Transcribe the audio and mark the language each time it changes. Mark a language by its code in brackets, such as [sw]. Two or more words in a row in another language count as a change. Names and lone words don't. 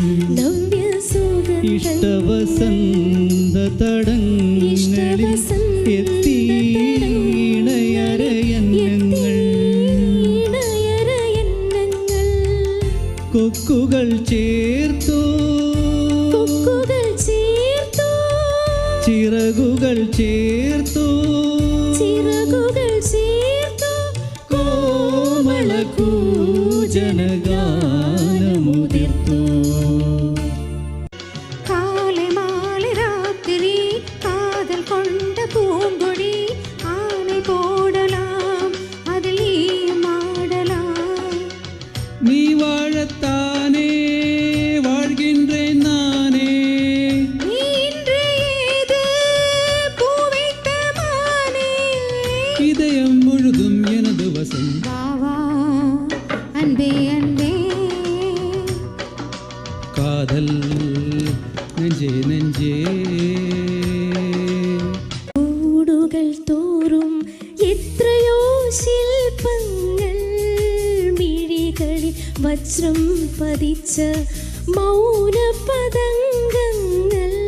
[ml] ഇഷ്ടവസന്ത തടങ്ങളിൽ എത്തി ഇണയരയന്നങ്ങൾ കൊക്കുകൾ ചേർത്തു ചിറകുകൾ ചേർത്തു കോമള കൂജനഗാനമുതിർത്തു [ta] காலே மாலே ராத்திரி காதல் கொண்ட பூங்கொடி ஆனே போடலாம் அதில் நீ மாடலாம் நீ வாழத்தானே வாழ்கின்றேன் நானே நீ இன்று ஏது பூ வைத்த மானே இதயம் முழுதும் எனது வசம் வா வா அன்பே அன்பே காதல் நெஞ்சே நெஞ்சே [ml] കൂടുകൾ തോറും എത്രയോ ശില്പങ്ങൾ മിഴികളിൽ വജ്രം പതിച്ച മൗന പതംഗങ്ങൾ